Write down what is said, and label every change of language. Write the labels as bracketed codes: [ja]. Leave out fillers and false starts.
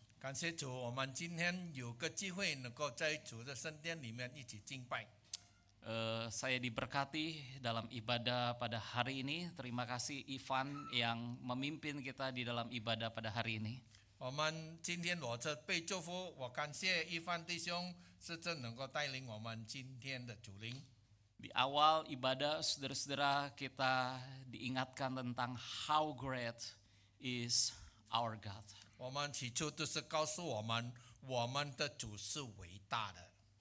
[zh] 感谢主，我们今天有个机会能够在主的圣殿里面一起敬拜。 [id] Saya diberkati dalam ibadah pada hari ini. Terima kasih Ivan yang memimpin kita di dalam ibadah pada hari ini. [zh] 我们今天我这被祝福，我感谢一帆弟兄是真能够带领我们今天的主灵。 [id] Di awal ibadah saudara-saudara kita diingatkan tentang [en] how great is our God. [zh] 我们起初就是告诉我们，我们的主是伟大的。